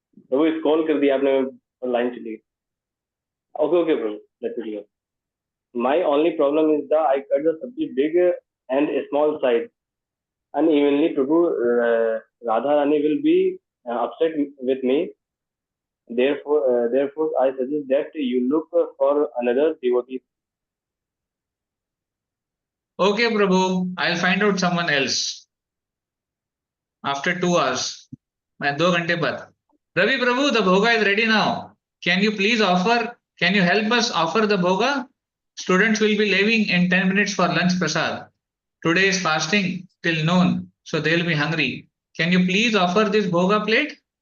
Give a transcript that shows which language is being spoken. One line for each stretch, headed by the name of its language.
Hindi: प्रभु इस कॉल कर दिया आपने, लाइन चली गई.
English: Okay okay Prabhu, let's go. My only problem is that I cut the sabji big and small size unevenly. Prabhu, Radharani will be upset with me. Therefore, I suggest that you look for another devotee. Okay, Prabhu, I'll find out someone else. After 2 hours,
Hindi: 2 घंटे बाद.
English: Ravi Prabhu, the bhoga is ready now. Can you help us offer the bhoga? Students will be leaving in 10 minutes for lunch prasad. Today is fasting till noon, so they'll be hungry. Can you please offer this bhoga plate?